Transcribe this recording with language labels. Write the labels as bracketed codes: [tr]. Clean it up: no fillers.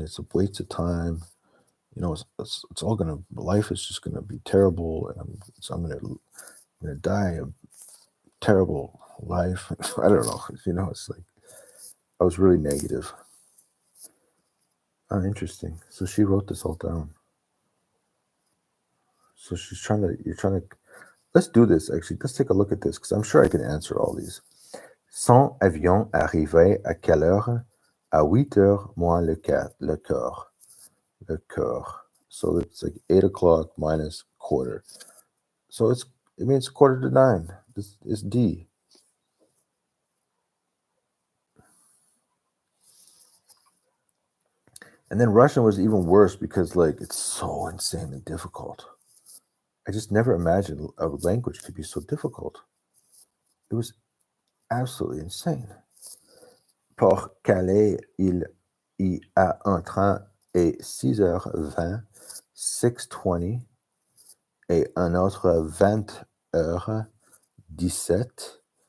[en] It's a waste of time. It's all gonna, life is just gonna be terrible, and I'm gonna die a terrible life. I don't know. It's like I was really negative. Oh, interesting. So she wrote this all down. So you're trying to, let's do this actually. Let's take a look at this because I'm sure I can answer all these. [fr] Son avion arrivait à quelle heure? À 8 heures moins le quart. Le quart. [en] So it's like 8 o'clock minus quarter. So it means 8:45. This is D. And then Russian was even worse because it's so insanely difficult. I just never imagined a language could be so difficult. It was absolutely insane. [fr] Pour Calais, il y a un train à 6h20, 6:20, et un autre 20h17.